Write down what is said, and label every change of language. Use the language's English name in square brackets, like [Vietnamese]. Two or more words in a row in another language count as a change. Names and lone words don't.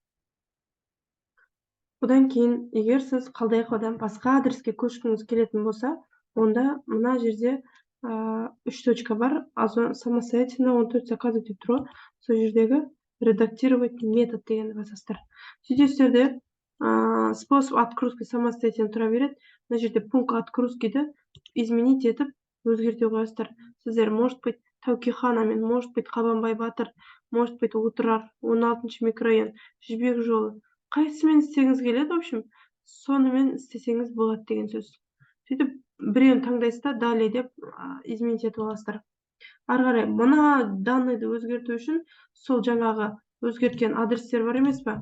[Kazakh] Одан кейін, егер сіз Қалдаяқовадан басқа адреске көшкіңіз келетін болса, онда мына жерде 3 точка бар, [Russian] самостоятельно 14 заказов [Kazakh] деп тұр. Сол жердегі [Russian] редактировать метод [Kazakh] дегенді басасыздар. Сөйтесіздер де [Russian] способ отгрузки самостоятельно [Kazakh] тұра береді. Мына жерде [Russian] пункт отгрузкиді [Kazakh] изменить етіп өзгерте қоясыздар. Сіздер, [Russian] может быть, Таукиханамен, может быть, Қабанбай Батыр, может быть, Отырар, 16-шы микрорайон, Жібек жолы. [Kazakh] Қайсымен істегіңіз келеді, [Russian] в общем, [Kazakh] сонымен істесеңіз болады деген сөз. Сөйтіп, біреуін таңдайсыз да, далее деп изменить етіп аласыздар. Ары қарай, мына данныйды өзгерту үшін сол жаңағы өзгерткен адрестер бар емес пе?